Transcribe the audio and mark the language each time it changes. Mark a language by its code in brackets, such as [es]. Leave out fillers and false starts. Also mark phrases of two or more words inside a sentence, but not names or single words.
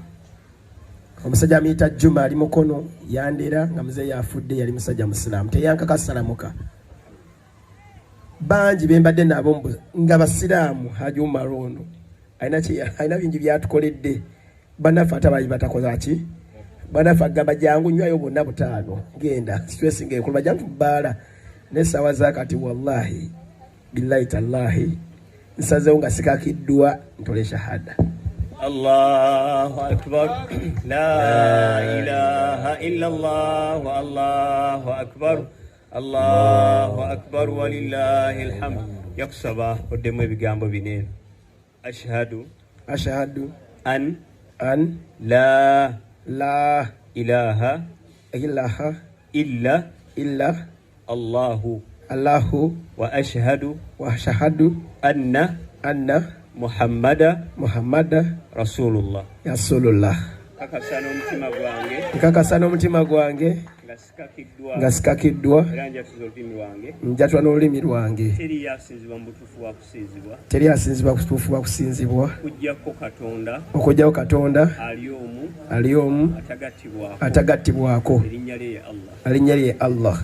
[lg] Omusajja amuyita Juma ali mukono yandera nga muzeeyi afudde yali musajja musiraamu teyankakasalamuka bangi bembadde nabo nga basiraamu Haji Umar ono alina bingi byatukoledde bannaffe ate abaali batakoza ki bannaffe agamba jangu nywayo bonna butaano genda stress ng'enkulu bajangu bbaala n'essaawa zaakati [ar] والله بالله تالله [lg] nsazeewo nga sikakiddwa ntole shahada. [ar] الله أكبر لا إله إلا الله الله أكبر الله أكبر ولله الحمد. [lg] Yakusaba oddemu ebigambo binene. [ar] أشهد أن la إله إلا الله وأشهد أن محمدا رسول الله. [lg] Nkakasa n'omutima gwange nga sikakiddwa njatwa n'olulimi lwange teri asinzibwa kutuufu wa kusinzibwa okugyawo Katonda ali omu atagattibwako alinnya lye Allah